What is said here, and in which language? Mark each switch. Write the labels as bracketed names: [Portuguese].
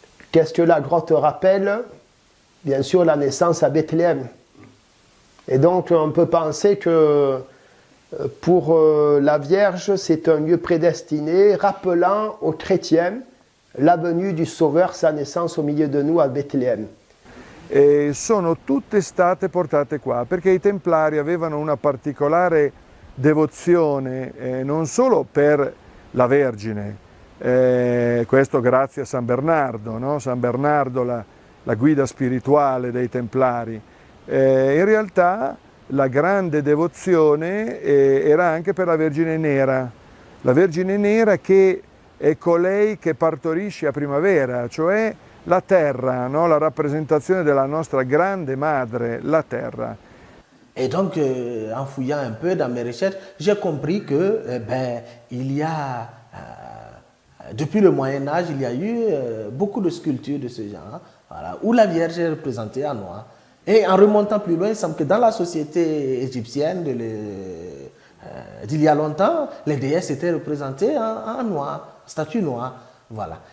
[French] Qu'est-ce que la grotte rappelle? Bien sûr la naissance à Bethléem. Et donc on peut penser que pour la Vierge, c'est un lieu prédestiné, rappelant aux chrétiens la venue du Sauveur, sa naissance au milieu de nous à Bethléem. [Italian] E sono tutte state portate qua, perché i Templari avevano una particolare devozione non solo per la Vergine, questo grazie a San Bernardo, no? San Bernardo la guida spirituale dei Templari. In realtà la grande devozione era anche per la Vergine Nera, la Vergine Nera che è colei che partorisce a primavera, cioè la terra, no? La rappresentazione della nostra grande madre, la terra. [French] Et donc, en fouillant un peu dans mes recherches, j'ai compris que, il y a, depuis le Moyen-Âge, il y a eu beaucoup de sculptures de ce genre, voilà, où la Vierge est représentée en noir. Et en remontant plus loin, il semble que dans la société égyptienne d'il y a longtemps, les déesses étaient représentées en noir, statue noire. Voilà.